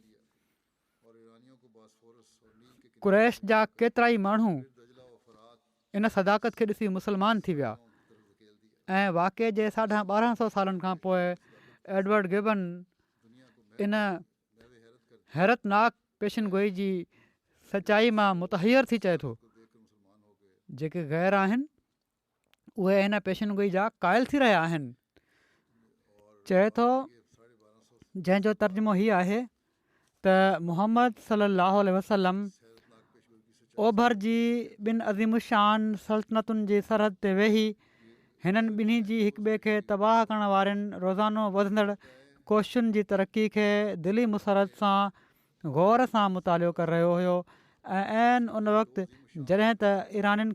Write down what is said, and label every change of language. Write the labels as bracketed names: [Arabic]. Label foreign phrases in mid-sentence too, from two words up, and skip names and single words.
[Sindhi] कुरैश जा केतिरा ई माण्हू इन सदाकत खे ॾिसी मुस्लमान थी विया ऐं वाक़े जे 1250 सालनि खां पोइ एडवर्ड गिबन इन हैरतनाक पेशिनगोई जी सचाई मां मुतहैर थी चए थो जेके ग़ैर आहिनि उहे हिन पेशिनगोई जा क़ाइल थी रहिया आहिनि। चए थो जंहिंजो तर्जुमो हीअ आहे त मुहम्मद [Arabic] صلى الله عليه وسلم [Sindhi] ओभर जी ॿिनि अज़ीमुशान सल्तनतुनि जी सरहद ते वेही हिननि ॿिन्ही जी हिक ॿिए खे तबाह करण वारनि रोज़ानो वधंदड़ कोशिशुनि जी तरक़ी खे दिली मुसरत सां ग़ौर सां मुतालियो करे रहियो हुयो ऐं उन वक़्तु जॾहिं त ईरानियुनि